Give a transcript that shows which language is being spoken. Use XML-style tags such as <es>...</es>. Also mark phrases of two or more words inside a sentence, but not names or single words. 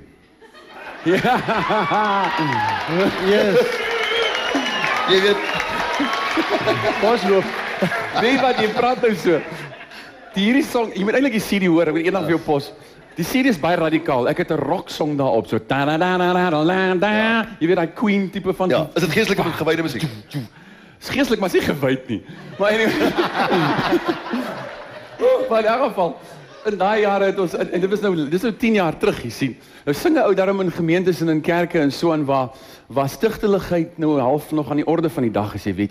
<af>Ja. Yes. Jy weet, Bosloop. Weet wat jy praat nou so. Hierdie song, jy moet eintlik die CD hoor, ek wil eendag vir jou pos. Die CD is baie radikaal. Ek het 'n</af> <en>rock song</en> <af>daarop, so ta da da da da da da. Jy weet daai Queen tipe van. ja, is dit geestelike gewyde musiek? Is geestelik, maar is nie gewyd nie. Maar anyway. Maar in elk geval, in daai jare het ons en dit is nou 10 jaar terug, jy sien. Nou sing 'n ou daarom in gemeentes en in kerke en so aan waar stigteligheid nou half nog aan die orde van die dag is, jy weet.</af>